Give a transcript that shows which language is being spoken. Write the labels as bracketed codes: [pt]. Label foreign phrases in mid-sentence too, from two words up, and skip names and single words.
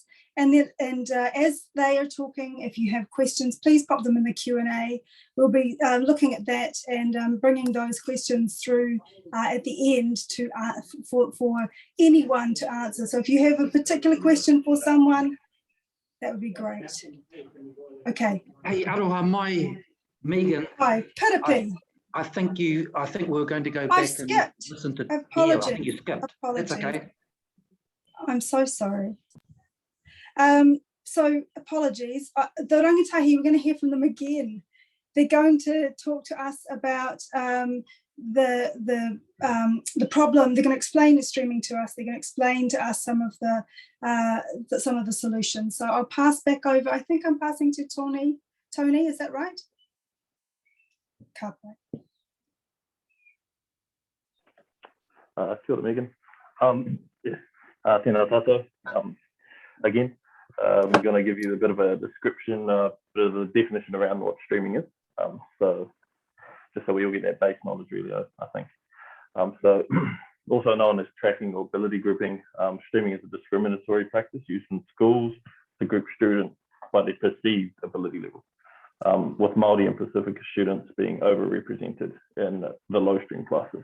[en] And then, as they are talking, if you have questions, please pop them in the Q&A. We'll be looking at that and bringing those questions through at the end to for anyone to answer. So if you have a particular question for someone, that would be great. Okay. [mi] Hey, aroha mai, Megan. [en] Hi, Piripi. I think we're going to go back and listen to. Apologies. Yeah, I think you skipped. Apologies. That's okay. I'm so sorry. So apologies. The rangatahi, we're going to hear from them again. They're going to talk to us about the problem. They're going to explain the streaming to us. They're going to explain to us some of the solutions. So I'll pass back over. I think I'm passing to Tonee. Tonee, is that right? [mi] Kāpai. Kia ora, Megan. Yes, tēnā tātou. [en] Again, we're going to give you a bit of a description, bit of a definition around what streaming is. So just so we all get that base knowledge, really, I think. So also known as tracking or ability grouping, streaming is a discriminatory practice used in schools to group students by their perceived ability level, with Māori and Pasifika students being overrepresented in the low stream classes.